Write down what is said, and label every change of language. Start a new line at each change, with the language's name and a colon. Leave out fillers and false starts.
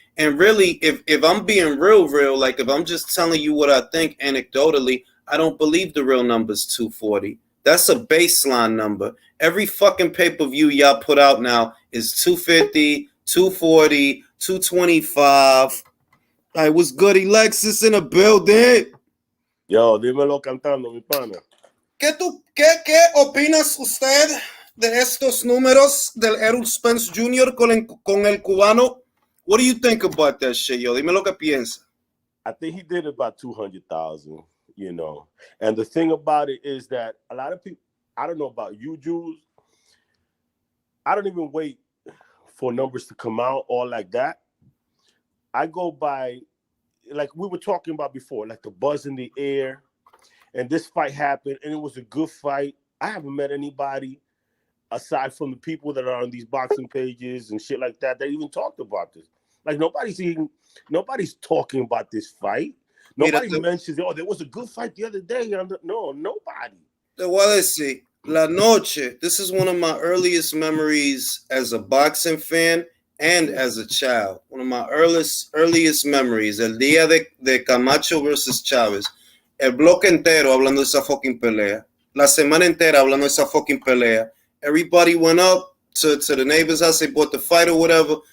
English: And really, if I'm being real, like if I'm just telling you what I think anecdotally, I don't believe the real number's 240. That's a baseline number. Every fucking pay-per-view y'all put out now is 250, 240, 225. I was good, Alexis in the building.
Spanish: Yo, dímelo cantando, mi pana. ¿Qué opinas usted de estos números del Errol Spence Jr. con el cubano?
English: What do you think about that shit, yo?
Spanish: Dime lo que piensa.
English: I think he did about 200,000, And the thing about it is that a lot of people, I don't know about you, Jules, I don't even wait for numbers to come out or like that. I go by, like we were talking about before, like the buzz in the air, and this fight happened, and it was a good fight. I haven't met anybody aside from the people that are on these boxing pages and shit like that even talked about this. Like nobody's talking about this fight. Nobody mentions, there was a good fight the other day. No, nobody.
Spanish: Te voy a decir,
English: La Noche, this is one of my earliest memories as a boxing fan and as a child. One of my earliest memories,
Spanish: el día de Camacho versus Chávez. El bloque entero hablando de esa
English: fucking
Spanish: pelea. La semana entera hablando de esa fucking pelea.
English: Everybody went up to the neighbor's house, they bought the fight or whatever.